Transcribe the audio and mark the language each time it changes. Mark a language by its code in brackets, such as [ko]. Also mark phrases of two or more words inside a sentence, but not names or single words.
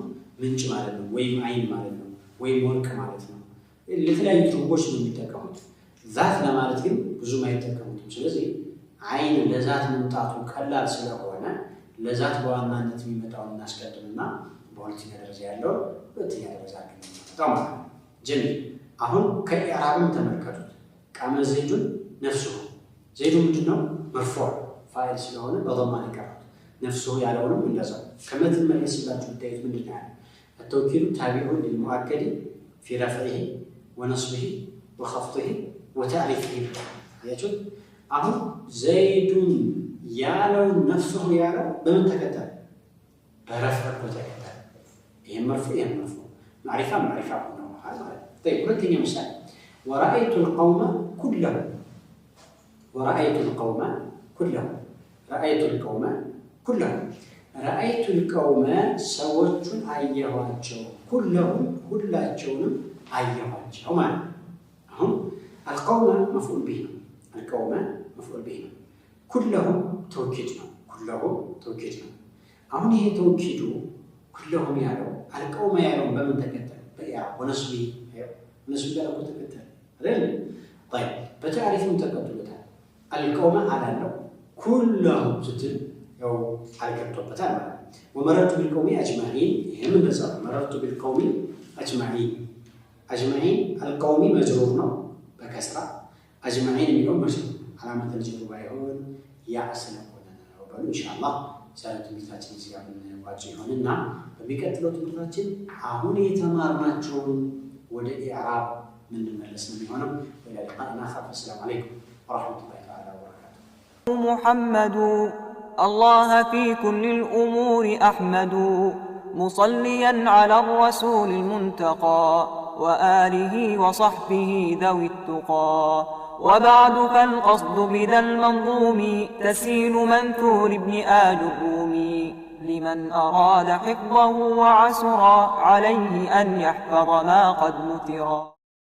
[am] ምንጭ ማለት ነው፣ ወይም አይን ማለት ነው፣ ወይም ወርቅ ማለት ነው። ለተለያዩ ትርጉሞች ነው የሚጠቀሙት። ዛት ለማለት ግን ብዙም አይጠቀሙትም። ስለዚህ አይን ለዛት መምጣቱ ቀላል ስለሆነ ለዛት በዋናነት የሚመጣውን እናስቀድምና በሁለተኛ ደረጃ ያለው ሁለተኛ ደረጃ ነው። ጀሚል አሁን ከኢዕራብም ተመልከቱት። [ar] قام زيد نفسه [am] ዘይዱ ምንድነው? መርፉዕ ፋይል ስለሆነ በضማ ይቀራል። ነፍሱሁ ያለውንም እንደዛው ከመትን መልስላችሁ ታዩት ምንድነው ያለው? [ar] التوكيد تابع للمؤكد في رفعه ونصبه وخفضه وتعريفه [am] ያችሁ አሁን ዘይዱን ያለው ነፍሱሁ ያለው በምን ተከተለ? በረፍዕ ተከተለ። ይሄ መርፉዕ ማዕሪፋ ነው ማለት طيب ሁለተኛ ምሳሌ [ar] ورأيت القوم كلهم رأيت [am] القوم ሰዎችን አየኋቸው كلهم ሁላቸውንም አየኋቸው ማለት አሁን [ar] القوم مفعول به كلهم توكيد [am] ነው አሁን ይሄ ተውኪዱ كلهم ያለው القوم ያለው በምን ተከተለ? በኢዕራብ ወነስቢ ያለው ተከተለ አይደል? طيب በታሪፍም ተከትሎታል። القوم አላለው كلهم ስትል ያው አልገብቶበታል ማለት ነው። [ar] ومررت بالقوم [am] اجمعين ይሄም እንደዛው [ar] مررت بالقوم اجمعين القوم مجرور [am] ነው በከስራ اجمعين የሚለው መጅሩር [ar] علامه الجر [am] ባይሆን ያስነቆነ ነው ባሉ ኢንሻአላህ ዛሬ ትምህርታችን እዚህ ጋር የምንዋጭ ይሆንና በሚቀጥለው ትምህርታችን አሁን የተማርናቸውን ወደ ኢዕራብ ምንመለስ ነው የሚሆነው። [ar] وإلى لقائنا السلام عليكم ورحمة الله تعالى وبركاته። محمد الله في كل الأمور أحمد مصليا على الرسول المنتقى وآله وصحبه ذوي التقى. وبعد فالقصد بذا المنظوم تسيل منثور ابن آل الرومي لمن أراد حفظه وعسر عليه أن يحفظ ما قد نثرا.